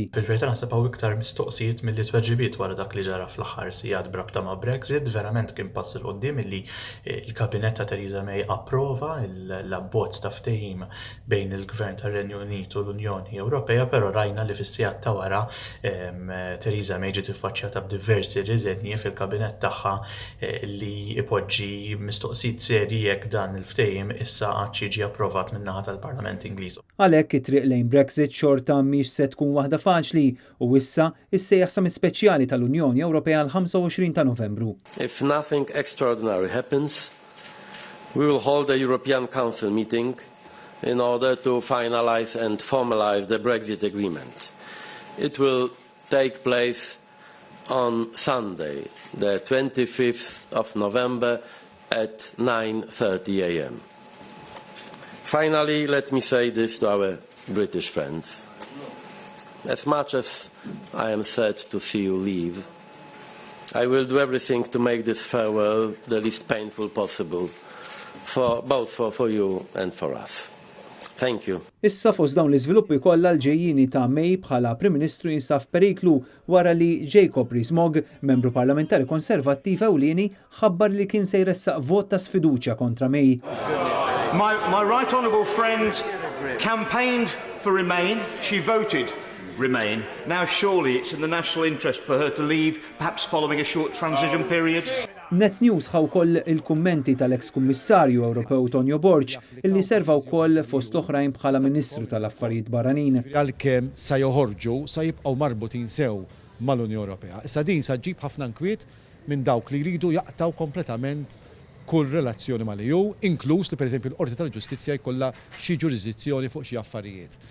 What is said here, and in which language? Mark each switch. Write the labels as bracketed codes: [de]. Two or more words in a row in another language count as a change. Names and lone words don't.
[mt] Fil-verità naħseb hawn iktar mistoqsijiet milli tweġibiet wara dak li ġara fl-aħħar sigħat brabta ma' Brexit, verament kien pass il qudiem illi l-Kabinett ta' Theresa May approva l-abbozz ta' ftehim bejn il-Gvern tar-Renju Unit u l-Unjoni Ewropea, però rajna li fis-sigħat ta' wara Theresa May ġiet iffaċċjata b'diversi riżenji fil-kabinett tagħha li ipoġġi mistoqsijiet serji jekk dan il-ftehim issa qatt jiġi approvat min-naħa tal-Parlament Ingliż. Għalhekk it-triq lejn Brexit xorta mhix se tkun waħda faċli u issa issejjaħ summit speċjali tal-Unjoni Ewropea l-25 ta' Novembru. [en] If nothing extraordinary happens, we will hold a European Council meeting in order to finalize and formalize the Brexit agreement. It will take place on Sunday, the 25th of November at 9:30 a.m. Finally, let me say this to our British friends. As much as I am sad to see you leave, I will do everything to make this farewell the least painful possible, both for you and for us. Thank you. [mt] Issa fost dawn l-iżviluppi kollha l-ġejjini ta' May bħala Prim Ministru jinsab periklu wara li Jacob Rees-Mogg, membru parlamentari konservattiv ewlieni, ħabbar li kien se jressaq vot ta' sfiduċja kontra May. [en] My right honourable friend campaigned for Remain. She voted Remain. Now surely it's in the national interest for her to leave, perhaps following a short transition period. [mt] Net News ħaw koll il-kummenti tal-eks-kummissarju Ewropew Tonio Borg illi serva wkoll fost oħrajn bħala Ministru tal-Affarijiet Barranin. Għalkemm sa joħorġu sa jibqgħu marbutin sew mal-Unjoni Ewropea. Issa din sa ġib ħafna nkwiet minn dawk li jridu jaqtaw kompletament kull relazzjoni mal-EU, inkluż li pereżempju l-Qorti tal-Ġustizzja jkollha xi ġurisdizzjoni fuq xi affarijiet.